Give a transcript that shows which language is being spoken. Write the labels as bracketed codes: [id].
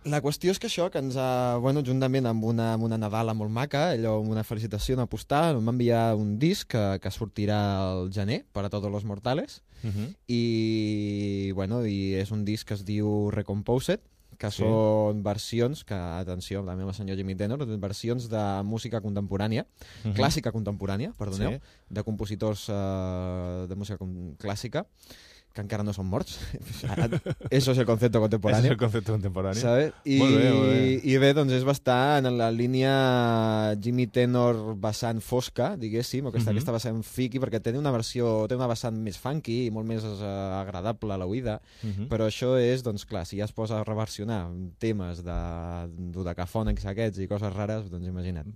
[ca] La qüestió és que això, que ens ha, bueno, juntament amb una Nadala molt maca, allò, amb una felicitació, una postal, em va enviar un disc que sortirà al gener, per a Todos los Mortales, i bueno, i és un disc que es diu Recomposed, que són versions, que atenció, també amb el senyor Jimmy Tenor, versions de música contemporània, clàssica contemporània, perdoneu, sí, de compositors de música clàssica, que encara no són morts. [es] Eso es el concepto contemporáneo. Eso es el concepto contemporáneo. ¿Sabes? Muy bien. [ca] Y ve, doncs és bastant en la línia Jimmy Tenor vessant fosca, diguéssim, o aquesta que vessant fiqui, perquè té una versió, té una vessant més funky i molt més agradable a l'oïda, però això és, doncs clar, si ja es posa a reversionar temes de dodecafònics aquests i coses rares, doncs imagina't.